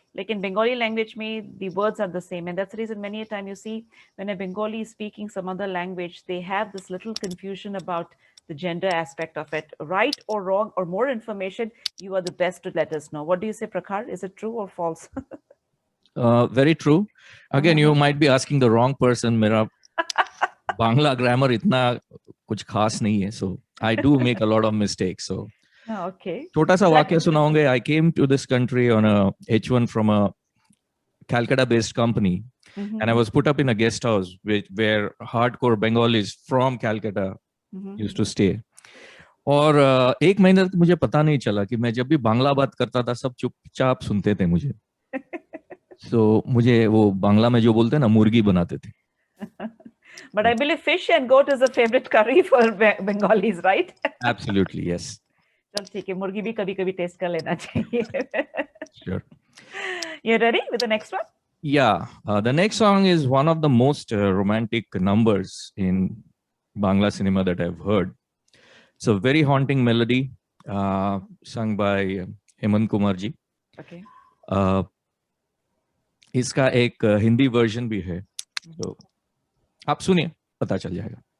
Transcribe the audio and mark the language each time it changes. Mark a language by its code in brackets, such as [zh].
[en] Like in Bengali language, the words are the same. And that's the reason many a time you see when a Bengali is speaking some other language, they have this little confusion about the gender aspect of it. Right or wrong or more information, you are the best to let us know. What do you say, Prakhar? Is it true or false? Very true. Again, you might be asking the wrong person. [hi] मेरा Bangla grammar इतना कुछ खास नहीं है. [en] So I do make a lot of mistakes. So Oh, okay. [hi] छोटा सा वाक्य सुनाऊंगे. [en] I came to this country on a H1 from a Calcutta-based company, and I was put up in a guest house where hardcore Bengalis from Calcutta used to stay. [hi] और एक महीने तक मुझे पता नहीं चला कि मैं जब भी बांग्ला बात करता था सब चुपचाप सुनते थे मुझे. [en] So [hi] मुझे वो बांग्ला में जो बोलते हैं ना मुर्गी बनाते थे. [en] But I believe fish and goat is a favorite curry for Bengalis, right? Absolutely, yes. [hi] चल ठीक है, मुर्गी भी कभी-कभी टेस्ट कर लेना चाहिए. [en] Sure. You ready with the next one? Yeah, the next song is one of the most romantic numbers in Bangla cinema that I've heard. It's a very haunting melody sung by Hemant Kumar ji. Okay. [hi] इसका एक Hindi version भी है, तो आप सुनिए, पता चल जाएगा.